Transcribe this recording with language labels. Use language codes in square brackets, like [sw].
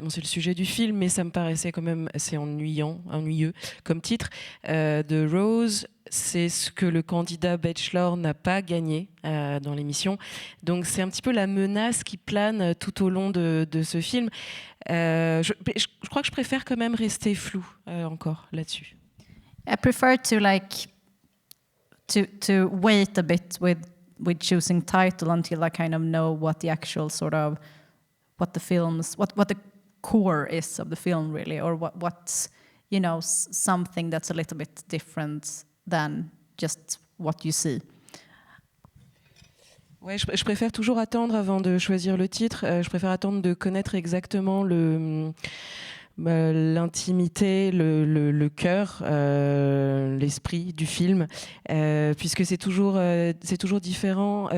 [fr] Bon, c'est le sujet du film, mais ça me paraissait quand même assez ennuyeux comme titre. The Rose, c'est ce que le candidat Bachelor n'a pas gagné dans l'émission. Donc c'est un petit peu la menace qui plane tout au long de ce film. Je crois que je préfère quand même rester flou encore là-dessus. [en] I prefer to to wait a bit with choosing title until I kind of know what the actual sort of what the core is of the film really, or what's something that's a little bit different than just what you see. [fr] Ouais, je préfère toujours attendre avant de choisir le titre. Je préfère attendre de connaître exactement l'intimité, le cœur, l'esprit du film, puisque c'est toujours différent.